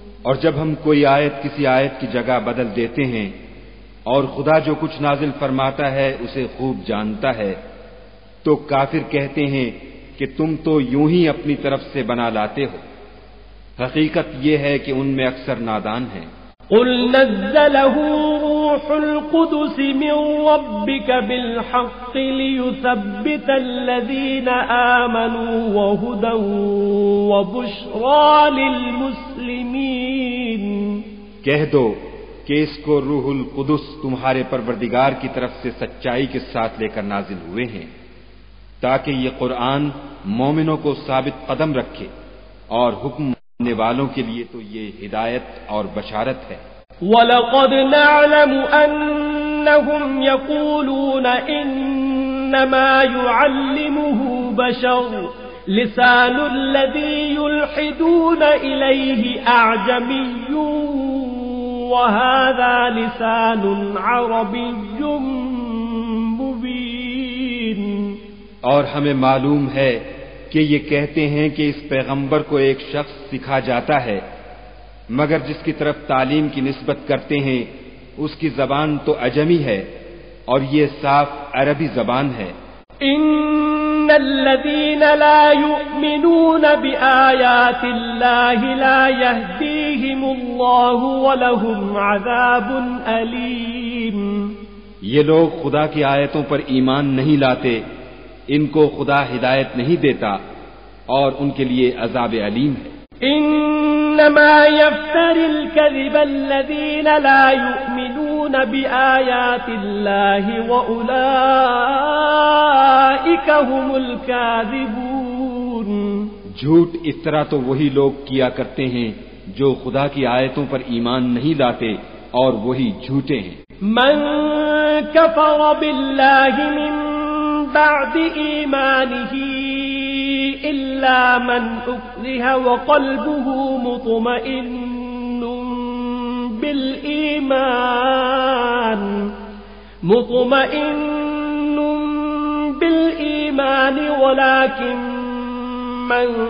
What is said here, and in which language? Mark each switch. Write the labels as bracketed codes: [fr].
[ur] اور جب ہم کوئی آیت کسی آیت کی جگہ بدل دیتے ہیں اور خدا جو کچھ نازل فرماتا ہے اسے خوب جانتا ہے تو کافر کہتے ہیں کہ تم تو یوں ہی اپنی طرف سے بنا لاتے ہو، حقیقت یہ ہے کہ ان میں اکثر نادان ہیں۔ [ar] قل نزله روح القدس من ربك بالحق ليثبت الذين آمنوا وهدى وبشرى للمسلمين۔ [ur] کہہ دو کہ اس کو روح القدس تمہارے پروردگار کی طرف سے سچائی کے ساتھ لے کر نازل ہوئے ہیں تاکہ یہ قرآن مومنوں کو ثابت قدم رکھے، اور حکم ماننے والوں کے لیے تو یہ ہدایت اور بشارت ہے۔ [ar] وَلَقَدْ نَعْلَمُ أَنَّهُمْ يَقُولُونَ إِنَّمَا يُعَلِّمُهُ بَشَرٌ لِسَانُ الَّذِي يُلْحِدُونَ إِلَيْهِ أَعْجَمِيٌّ وَهَذَا لِسَانٌ عَرَبِيٌّ مُبِينٌ۔ [ur] اور ہمیں معلوم ہے کہ یہ کہتے ہیں کہ اس پیغمبر کو ایک شخص سکھا جاتا ہے، مگر جس کی طرف تعلیم کی نسبت کرتے ہیں اس کی زبان تو عجمی ہے اور یہ صاف عربی زبان ہے۔ [ar] ان الذين لا يؤمنون بآيات الله لا يهديهم الله ولهم عذاب أليم۔ [ur] یہ لوگ خدا کی آیتوں پر ایمان نہیں لاتے، ان کو خدا ہدایت نہیں دیتا اور ان کے لیے عذاب علیم ہے۔ [ar] انما يفتر الكذب الذين لا يؤمنون بآيات الله وأولئك هم الكاذبون۔ [ur] جھوٹ اس طرح تو وہی لوگ کیا کرتے ہیں جو خدا کی آیتوں پر ایمان نہیں لاتے اور وہی جھوٹے ہیں۔ [ar] من كفر بالله من بعد إيمانه إلا من أكره وقلبه مطمئن بالإيمان ولكن من